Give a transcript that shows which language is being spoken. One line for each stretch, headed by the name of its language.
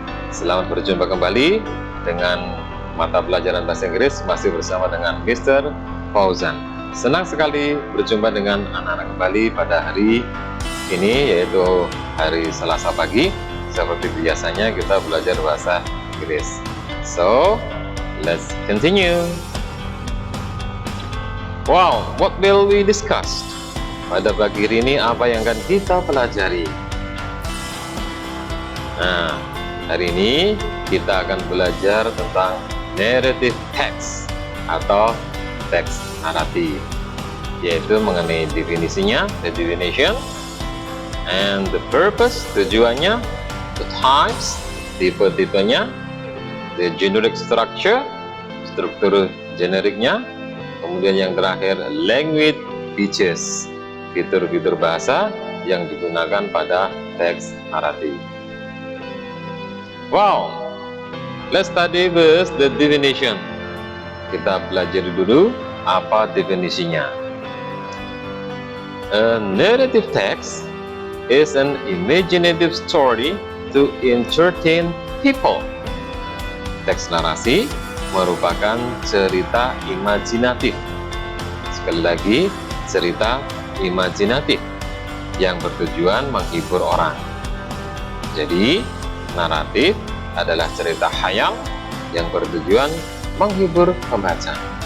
Indonesian: Selamat berjumpa kembali dengan mata pelajaran bahasa Inggris masih bersama dengan Mr. Fauzan. Senang sekali berjumpa dengan anak-anak kembali pada hari ini, yaitu hari Selasa pagi. Seperti biasanya kita belajar bahasa Inggris.
English: So, let's continue. Wow, what will we discuss?
Indonesian: Pada pagi hari ini apa yang akan kita pelajari? Nah, hari ini kita akan belajar tentang narrative text atau teks naratif, yaitu mengenai definisinya,
English: the definition, and the purpose,
Indonesian: tujuannya,
English: the types,
Indonesian: tipe-tipenya,
English: the generic structure,
Indonesian: struktur generiknya, kemudian yang terakhir
English: language features,
Indonesian: fitur-fitur bahasa yang digunakan pada teks naratif.
English: Wow, let's study first the definition.
Indonesian: Kita belajar dulu apa definisinya.
English: A narrative text is an imaginative story to entertain people.
Indonesian: Teks narasi merupakan cerita imajinatif. Sekali lagi, cerita imajinatif yang bertujuan menghibur orang. Jadi, naratif adalah cerita khayal yang bertujuan menghibur pembaca.